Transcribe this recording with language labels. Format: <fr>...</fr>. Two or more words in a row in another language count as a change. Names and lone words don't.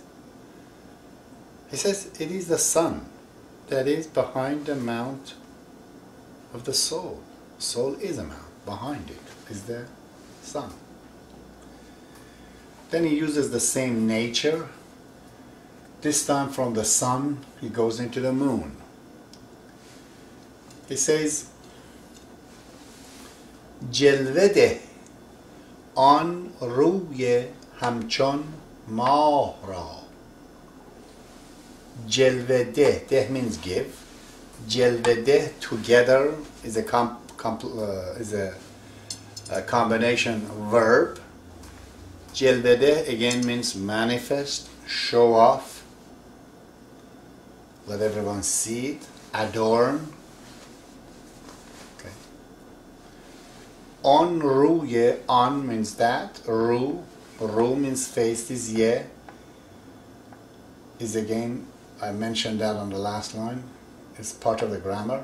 <en>He says it is the sun that is behind the mount of the soul. Soul is a mount. Behind it is the sun. Then he uses the same nature. This time from the sun, he goes into the moon. He says,</en> <fa>جلوه آن روی همچون ماه را. جلوه ده</fa> <en>means give.</en> <fa>جلوه ده</fa> <en>together is a combination verb.</en> <fa>جلوه ده</fa> <en>again means manifest, show off, let everyone see it, adorn. On ruye, on means that, ru means face, this ye is again, I mentioned that on the last line, it's part of the grammar.</en>